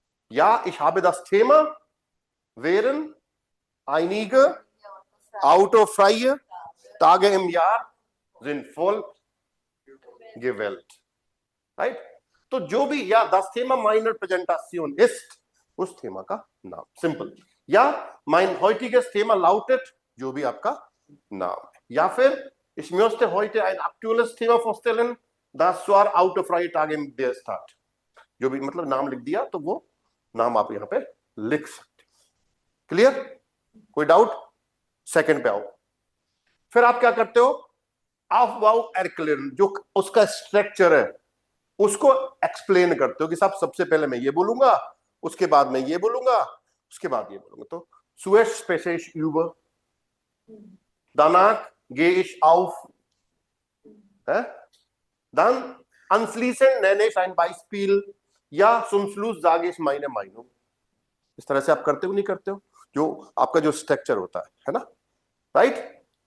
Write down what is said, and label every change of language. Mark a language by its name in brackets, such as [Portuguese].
[German] या ich habe das Thema wären einige autofreie Tage im Jahr sinnvoll gewählt, राइट। [Hindi] तो जो भी, या [German] das Thema meiner Präsentation ist, [Hindi] उस थेमा का नाम, सिंपल। [German] या mein heutiges Thema lautet, [Hindi] जो भी आपका नाम है। या फिर [German] ich möchte heute ein aktuelles Thema vorstellen, das war autofreie Tage im Bierstadt, [Hindi] जो भी, मतलब नाम लिख दिया तो वो नाम आप यहां पे लिख सकते हो। क्लियर? कोई डाउट? सेकंड पे आओ। फिर आप क्या करते हो? [German] Aufbau erklären, [Hindi] जो उसका स्ट्रक्चर है उसको एक्सप्लेन करते हो कि साहब सबसे पहले मैं ये बोलूंगा, उसके बाद मैं ये बोलूंगा, उसके बाद ये बोलूंगा। [German] तो zuerst spreche ich über, danach gehe ich auf, dann anschließend nenne ich ein Beispiel, या zum Schluss sage ich meine Meinung। [Hindi] इस तरह से आप करते हो नहीं करते हो, जो आपका जो स्ट्रक्चर होता है ना, राइट।